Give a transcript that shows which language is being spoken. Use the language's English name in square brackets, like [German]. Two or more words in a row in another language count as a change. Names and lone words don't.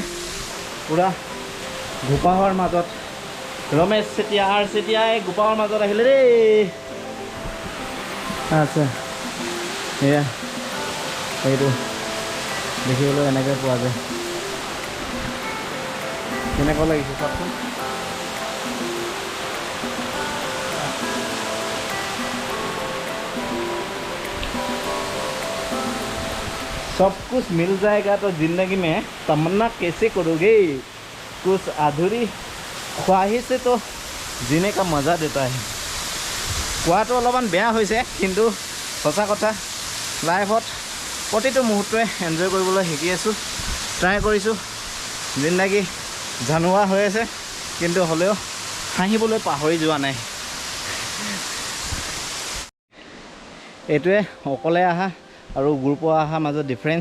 [Assamese] পূৰা গোপাহৰ মাজত ৰমেশ চেতিয়া চেতিয়াই গোপাহৰ মাজত আহিলে দেই। আচ্ছা, এয়া এইটো দেখিবলৈ এনেকৈ পোৱা যায়। কেনেকুৱা লাগিছে চাওকচোন। [Hindi] सब कुछ मिल जाएगा तो जिंदगी में तमन्ना कैसे करोगे, कुछ अधूरी ख्वाहिश से तो जीने का मज़ा देता है। [Assamese] কোৱাটো অলপমান বেয়া হৈছে, কিন্তু সঁচা কথা, লাইফত প্ৰতিটো মুহূৰ্তই এনজয় কৰিবলৈ শিকি আছোঁ, ট্ৰাই কৰিছোঁ। জিন্দগী জানুৱা হৈ আছে, কিন্তু হ'লেও হাঁহিবলৈ পাহৰি যোৱা নাই। এইটোৱে অকলে অহা আৰু গ্ৰুপৰ অহাৰ মাজত ডিফাৰেঞ্চ।